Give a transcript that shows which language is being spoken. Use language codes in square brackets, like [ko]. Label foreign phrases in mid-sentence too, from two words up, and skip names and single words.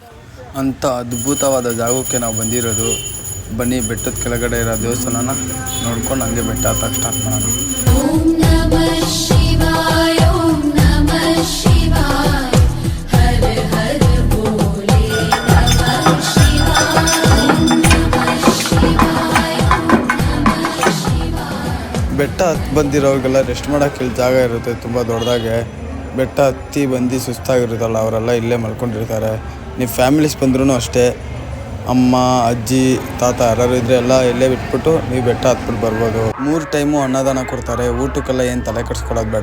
[kn] ಅಂಥ ಅದ್ಭುತವಾದ ಜಾಗಕ್ಕೆ ನಾವು ಬಂದಿರೋದು. ಬನ್ನಿ, ಬೆಟ್ಟದ ಕೆಳಗಡೆ ಇರೋ ದೇವಸ್ಥಾನನ ನೋಡ್ಕೊಂಡು ಹಂಗೆ ಬೆಟ್ಟ ಹತ್ತಕ್ಕೆ ಸ್ಟಾರ್ಟ್ ಮಾಡೋಣ. [sa] ಓಂ ನಮಃ ಶಿವಾಯ, ಓಂ ನಮಃ ಶಿವಾಯ, ಹರ ಹರ ಭೋಲೆ ನಮಃ ಶಿವಾಯ, ಓಂ ನಮಃ ಶಿವಾಯ, ಓಂ ನಮಃ ಶಿವಾಯ. [kn] ಬೆಟ್ಟ ಹತ್ತಿ ಬಂದಿರೋರಿಗೆಲ್ಲ ರೆಸ್ಟ್ ಮಾಡೋಕ್ಕೆ ಇಲ್ಲಿ ಜಾಗ ಇರುತ್ತೆ ತುಂಬ ದೊಡ್ಡದಾಗೆ. ಬೆಟ್ಟ ಹತ್ತಿ ಬಂದು ಸುಸ್ತಾಗಿರುತ್ತಲ್ಲ, ಅವರೆಲ್ಲ ಇಲ್ಲೇ ಮಲ್ಕೊಂಡಿರ್ತಾರೆ. ನೀವು ಫ್ಯಾಮಿಲೀಸ್ ಬಂದ್ರೂ ಅಷ್ಟೇ, ಅಮ್ಮ ಅಜ್ಜಿ ತಾತ ಯಾರು ಇದ್ದರೆ ಎಲ್ಲ ಇಲ್ಲೇ ಬಿಟ್ಬಿಟ್ಟು ನೀವು ಬೆಟ್ಟ ಹತ್ಬಿಟ್ಟು ಬರ್ಬೋದು. 3 ಟೈಮು ಅನ್ನದಾನ ಕೊಡ್ತಾರೆ. ಊಟಕ್ಕೆಲ್ಲ ಏನು ತಲೆ ಕೆಡಿಸ್ಕೊಳ್ಳೋದು ಬೇಡ.